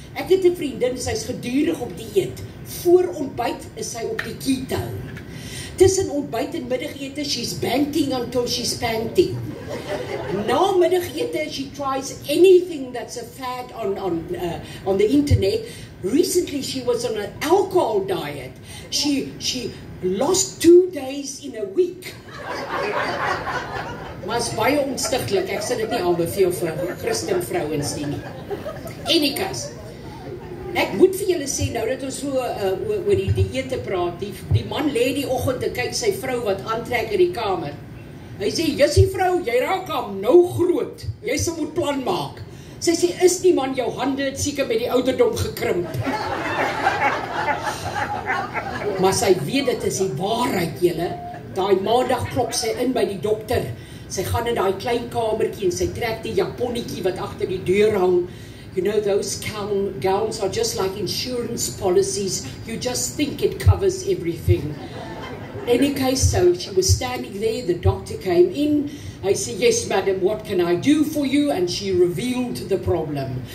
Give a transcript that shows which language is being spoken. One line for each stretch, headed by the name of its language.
Afrikaans: Ek het 'n vriendin, sy is gedurig op dieet. Voor ontbyt is sy op die keto. Tussen ontbyt en middagete,
English: she's banting until she's panting.
Afrikaans: Na middagete,
English: she tries anything that's a fad on the internet. Recently, she was on an alcohol diet. She lost 2 days in a week.
Afrikaans: Maar is baie ontstiglik, ek sê dit nie aanbeveel vir Christen vrouens nie. Anyways, ek moet vir julle sê, nou dat ons so oor die dieete praat, die man lê die oggend en kyk sy vrou wat aantrek in die kamer. Hy sê, "Jussie vrou, jy raak hom nou groot, jy sal moet plan maak." Sy sê, "Is nie man, jou hande het seker met die ouderdom gekrimp." Maar sy weet dit is die waarheid, julle. Daai maandag klop sy in by die dokter. Sy gaan in daai klein kamertjie en sy trek die japonnetjie wat agter die deur hang.
English: You know, those gowns are just like insurance policies. You just think it covers everything. In any case, so she was standing there, the doctor came in. I said, "Yes, madam, what can I do for you?" And she revealed the problem.